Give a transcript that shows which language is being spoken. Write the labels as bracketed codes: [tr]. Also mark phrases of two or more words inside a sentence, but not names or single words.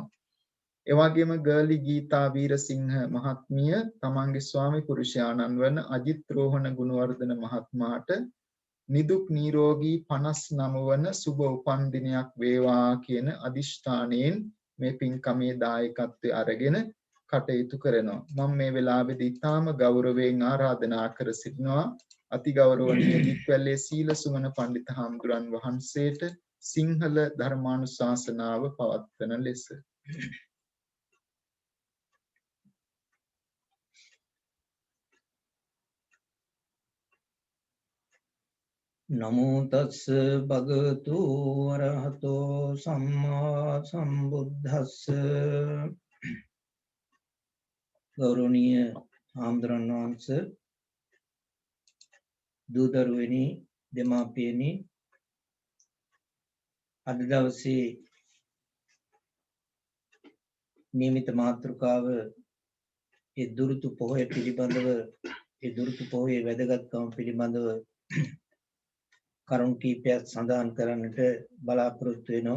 [si] ඒ වගේම ගර්ලි ගීතා වීරසිංහ මහත්මිය තමන්ගේ ස්වාමි පුරුෂයාණන් වන අජිත් රෝහණ ගුණවර්ධන මහත්මයාට නිදුක් නිරෝගී 59 වන සුබ උපන්දිනයක් වේවා කියන අදිෂ්ඨානයෙන් මේ පින්කමේ දායකත්වය අරගෙන කටයුතු කරනවා. මම මේ වෙලාවේදී ඊටාම ගෞරවයෙන් ආරාධනා කර සිටිනවා අතිගෞරවනීය දික්වැල්ලේ සීල සුමන පඬිතු හාමුදුරන් වහන්සේට සිංහල ධර්මානුශාසනාව පවත්වන ලෙස. [pi] නමෝ තස්ස භගවතු වරහතෝ සම්මා සම්බුද්දස්ස. [si] ගෞරවනීය හාමුදුරන් වහන්සේ, දූදරුවෙනි, දෙමාපියනි, අද දවසේ නියමිත මාතෘකාව ඒ දුරුතු පොහොය පිළිබඳව, ඒ දුරුතු පොහොයේ වැදගත්කම පිළිබඳව කරුණු කීපයක් සඳහන් කරන්නට බලාපොරොත්තු වෙනවා.